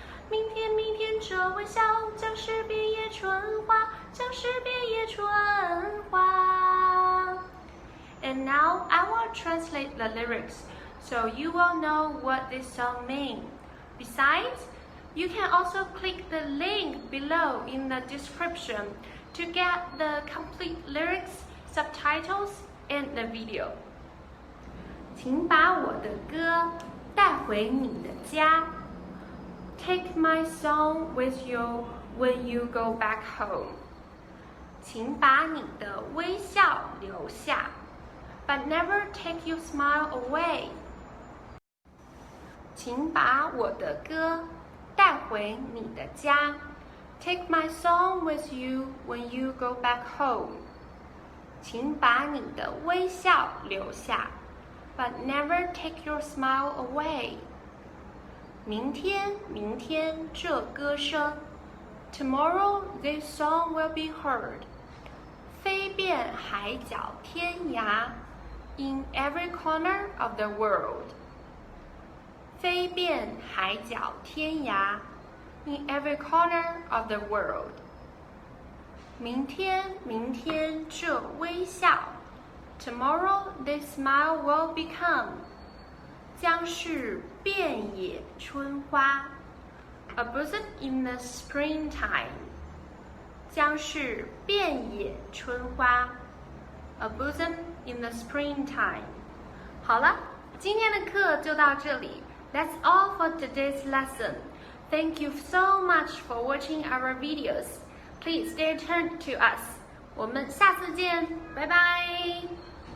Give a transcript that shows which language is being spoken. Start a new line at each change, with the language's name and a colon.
Chinese: 明天，明天，这微笑将是遍野春花，将是遍野春花。
English: And now I will translate the lyrics so you will know what this song means. Besides, you can also click the link below in the description to get the complete lyrics, subtitles, and the video.
Chinese: 请把我的歌带回你的家。
English: Take my song with you when you go back home.
Chinese: 请把你的微笑留下 ，
English: but never take your smile away.
Chinese: 请把我的歌带回你的家。
English: Take my song with you when you go back home.
Chinese: 请把你的微笑留下 ，
English: but never take your smile away.
Chinese: 明天，明天，这歌声 ，
English: Tomorrow this song will be heard.
Chinese: 飞遍海角天涯 ，
English: in every corner of the world.
Chinese: 飞遍海角天涯 ，
English: in every corner of the world.
Chinese: 明天，明天，这微笑 ，
English: Tomorrow this smile will become.
Chinese: 将是遍野春花 ，
English: a bosom in the springtime。
Chinese: 将是遍野春花 ，
English: a bosom in the springtime。
Chinese: 好了，今天的课就到这里。
English: That's all for today's lesson. Thank you so much for watching our videos. Please stay tuned to us.
Chinese: 我们下次见，拜拜。